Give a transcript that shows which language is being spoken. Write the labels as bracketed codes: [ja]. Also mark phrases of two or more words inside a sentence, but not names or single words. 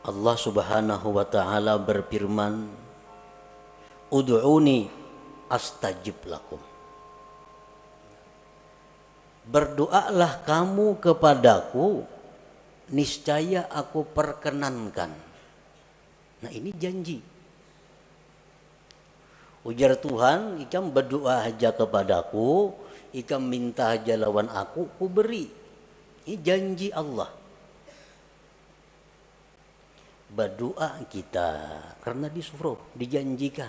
[ar] الله سبحانه وتعالى [id] berfirman, [ar] "ادعوني أستجب لكم." [id] Berdoalah kamu kepadaku, niscaya aku perkenankan. Nah, ini janji. [bjn] Ujar Tuhan, ikam berdoa aja kepadaku, ikam minta aja lawan aku beri. [id] Ini janji Allah. Berdoa kita, karena disuruh, dijanjikan.